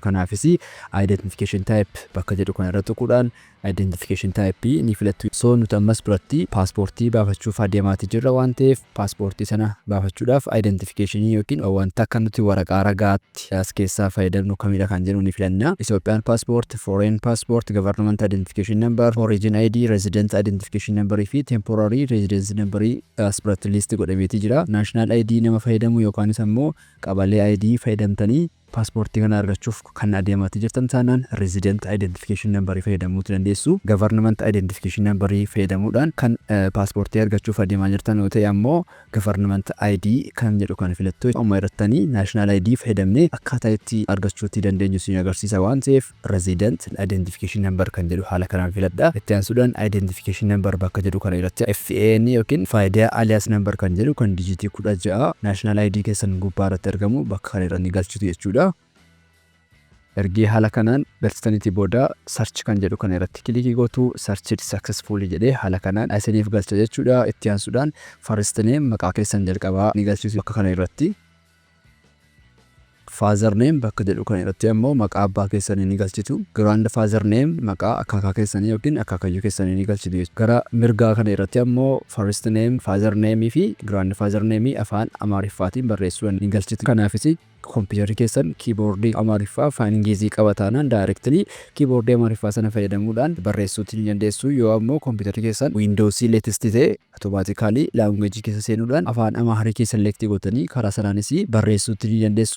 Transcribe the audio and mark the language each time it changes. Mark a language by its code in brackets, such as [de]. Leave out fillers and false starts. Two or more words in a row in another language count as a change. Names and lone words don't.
[om] Kanaafis [en] identification type [om] bakka jedhu kana irra tuquudhaan [en] identification type [om] ni filattu. So nuti ammas biratti paaspoortii baafachuuf adeemaatii jirra waan ta'eef paaspoortii sana baafachuudhaaf identification yookiin wanta akka nuti waraqaa ragaatti as keessaa fayyadamnu kamidha kan jedhu ni filanna. [en] Ethiopian passport, foreign passport, government identification number, origin ID, resident identification number fi temporary residence number [om] as biratti list godhameetii jira. [en] National ID [om] nama fayyadamu yookaanis ammoo qabalee ID fayyadamtanii paaspoortii kana argachuuf kan adeematii jirtan taanaan [en] resident identification number [om] fayyadamuutu dandeessu. [en] Government identification number [om] fayyadamuudhaan kan paaspoortii argachuuf adeemaa jirtan yoo ta'e ammoo [en] government ID [om] kan jedhu kan filattu. Amma irrattanii [en] national ID [om] fayyadamnee akkaataa itti argachuutti dandeenyu isin agarsiisa waan ta'eef [en] resident identification number [om] kan jedhu haala kanaan filadha. Itti aansuudhaan [en] identification number [om] bakka jedhu kana irratti FAN yookiin faayidaa [en] alias number [om] kan jedhu kan dijitii 16 [en] national ID [om] keessan gubbaa irratti argamu bakka kana irra ni galchitu jechuudha. Ergi haala kanaan galchitaniitii booda search kan jedhu kana irratti kilikii gootu. [en] Searched successfully [om] jedhee haala kanaan isiniif galcha jechuudha. Itti aansuudhaan [en] first name [om] maqaa keessan jalqabaa ni galchitu bakka kana irratti. [en] Father name [om] bakka jedhu kana irratti ammoo maqaa abbaa keessanii ni galchitu. [en] Grandfather name [om] maqaa akkaakaa keessanii yookiin akaakayyuu keessanii ni galchitu. Gara mirgaa kana irratti ammoo [en] first name, father name [om] fi [en] grandfather name [om] afaan Amaariffaatiin barreessuudhaan ni galchitu. Kanaafis kompiitarri keessan kiiboordii Amaariffaa afaan Ingilizii qabataanaan directly kiiboordii Amaariffaa sana fayyadamuudhaan barreessuutti ni dandeessu. Yoo ammoo kompiitarri keessan Windows latest ta'e automatically language keessa seenuudhaan afaan Amharic select gootanii karaa sanaanis barreessuutti ni dandeessu.